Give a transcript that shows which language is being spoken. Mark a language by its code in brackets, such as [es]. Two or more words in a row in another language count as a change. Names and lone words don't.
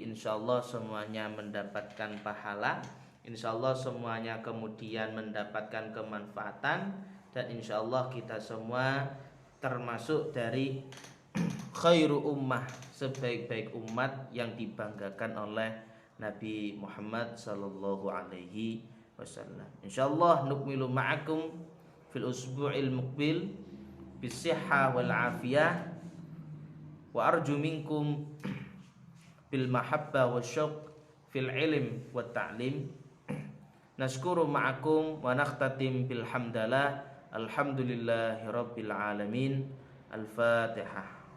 [id] Insyaallah semuanya mendapatkan pahala, insyaallah semuanya kemudian mendapatkan kemanfaatan, dan insyaallah kita semua termasuk dari [ar] خير أمة, [id] sebaik-baik umat yang dibanggakan oleh Nabi Muhammad [ar] صلى الله عليه وسلم. إن شاء الله نكمل معكم في الأسبوع المقبل بالصحة والعافية، وأرجو منكم بالمحبة والشوق في العلم والتعليم. نشكر معكم ونختتم بالحمدلة. الحمد لله رب العالمين. Al-Fatihah.